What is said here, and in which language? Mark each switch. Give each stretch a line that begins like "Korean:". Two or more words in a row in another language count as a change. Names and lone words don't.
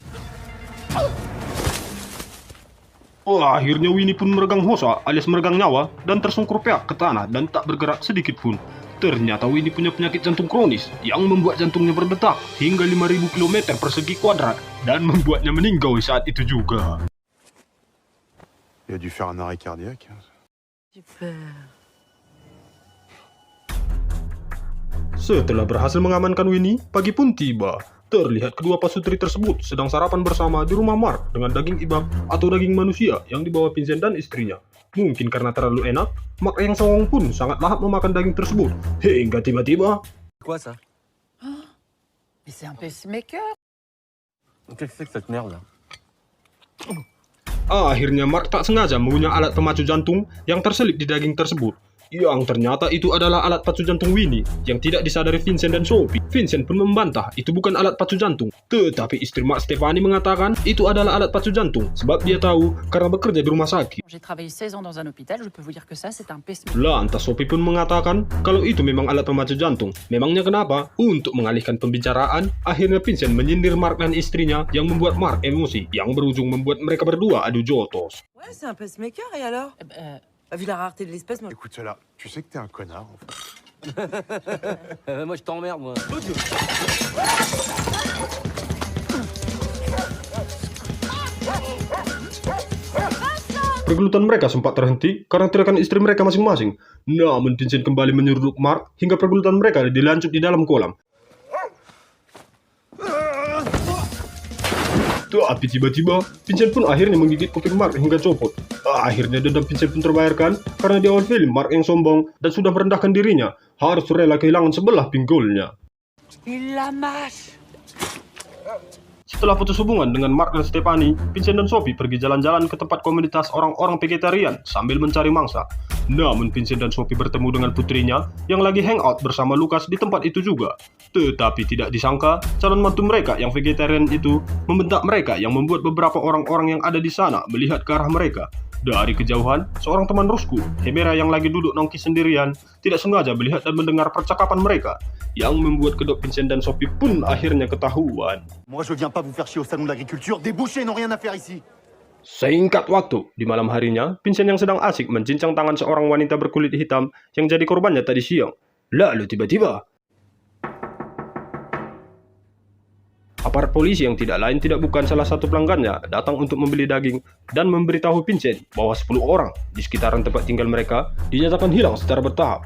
Indonesian: akhirnya Winnie pun meregang hosa alias meregang nyawa dan tersungkur peak ke tanah dan tak bergerak sedikit pun. Ternyata Winnie punya penyakit jantung kronis yang membuat jantungnya berdetak hingga 5.000 km persegi kuadrat dan membuatnya meninggal saat itu juga.
French: Il a dû faire un arrêt cardiaque. Super.
Indonesian: Setelah berhasil mengamankan Winnie, pagi pun tiba. Terlihat kedua pasutri tersebut sedang sarapan bersama di rumah Mark dengan daging ibak atau daging manusia yang dibawa Vincent dan istrinya. Mungkin karena terlalu enak, Mark yang songong pun sangat lahap memakan daging tersebut. Hingga tiba-tiba...
French: Quoi ça? Mais c'est un pacemaker. Qu'est-ce que c'est que cette merde là?
Indonesian: Akhirnya Mark tak sengaja mengunyah alat pemacu jantung yang terselip di daging tersebut. Yang ternyata itu adalah alat pacu jantung Winnie yang tidak disadari Vincent dan Sophie. Vincent pun membantah itu bukan alat pacu jantung. Tetapi istri Mark Stephanie mengatakan itu adalah alat pacu jantung sebab dia tahu karena bekerja di rumah sakit. J'ai travaillé 16 ans dans un hôpital, je peux vous dire que ça c'est un pacemaker. Lantas Sophie pun mengatakan kalau itu memang alat pemacu jantung. Memangnya kenapa? Untuk mengalihkan pembicaraan, akhirnya Vincent menyindir Mark dan istrinya yang membuat Mark emosi yang berujung membuat mereka berdua adu jotos.
French: Ouais, c'est un pacemaker, et alors? Vu la rareté de l'espèce, moi... Écoute cela, tu sais que t'es un connard en fait. Moi je t'emmerde moi.
Indonesian: Pergelutan mereka sempat terhenti karena teriakan istri mereka masing-masing. Namun Vincent kembali menyeruduk Mark hingga pergelutan mereka dilanjut di dalam kolam. Tapi tiba-tiba, Vincent pun akhirnya menggigit kuping Mark hingga copot. Akhirnya dendam Vincent pun terbayarkan karena di awal film Mark yang sombong dan sudah merendahkan dirinya harus rela kehilangan sebelah pinggulnya.
French: Il la mâche.
Indonesian: Setelah putus hubungan dengan Mark dan Stephanie, Vincent dan Sophie pergi jalan-jalan ke tempat komunitas orang-orang vegetarian sambil mencari mangsa. Namun Vincent dan Sophie bertemu dengan putrinya yang lagi hangout bersama Lucas di tempat itu juga. Tetapi tidak disangka, calon mantu mereka yang vegetarian itu membentak mereka yang membuat beberapa orang-orang yang ada di sana melihat ke arah mereka. Dari kejauhan, seorang teman Rusku, Hemera yang lagi duduk nongki sendirian, tidak sengaja melihat dan mendengar percakapan mereka, yang membuat kedok Vincent dan Sophie pun akhirnya ketahuan.
French: Moi, je viens pas vous faire chier au salon de l'agriculture. Des bouchers n'ont rien à faire ici.
Indonesian: Singkat waktu, di malam harinya, Vincent yang sedang asik mencincang tangan seorang wanita berkulit hitam yang jadi korbannya tadi siang. Lalu tiba-tiba, aparat polisi yang tidak lain tidak bukan salah satu pelanggannya datang untuk membeli daging dan memberitahu Vincent bahwa 10 orang di sekitaran tempat tinggal mereka dinyatakan hilang secara bertahap.